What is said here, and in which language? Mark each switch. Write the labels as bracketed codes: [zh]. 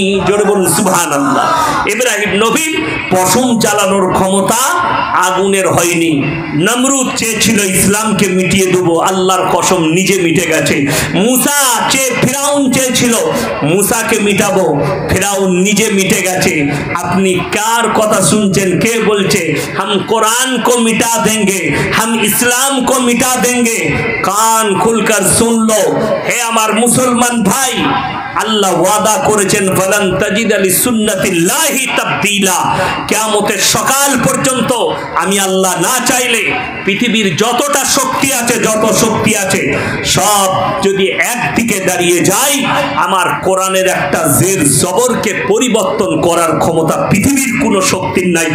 [bn] জোরে বলুন সুবহানাল্লাহ। ইব্রাহিম নবীর পশম জ্বালানোর ক্ষমতা আগুনের হয়নি। নমরুদ চেয়েছিল ইসলামকে মিটিয়ে দেবো, আল্লাহর কসম নিজে মিটে গেছে। মুসা ফিরাউন চেয়েছিল মুসাকে মিটাবো, ফিরাউন নিজে মিটে গেছে। আপনি কার কথা শুনছেন? কে বলছে [hi] हम कुरान को मिटा देंगे, हम इस्लाम को मिटा देंगे? कान खुलकर सुन लो हे [bn] আমার মুসলমান ভাই, আল্লাহ ওয়াদা করেছেন [ar] ফালান তাজিদ লিসুন্নাতিল্লাহি তাবদীলা। [bn] কিয়ামতের সকাল পর্যন্ত আমি আল্লাহ না চাইলে পৃথিবীর যতটা শক্তি আছে, যত শক্তি আছে সব যদি একদিকে দাঁড়িয়ে যায়, আমার কোরআনের একটা জের জবরকে পরিবর্তন করার ক্ষমতা পৃথিবীর কোনো শক্তির নাই।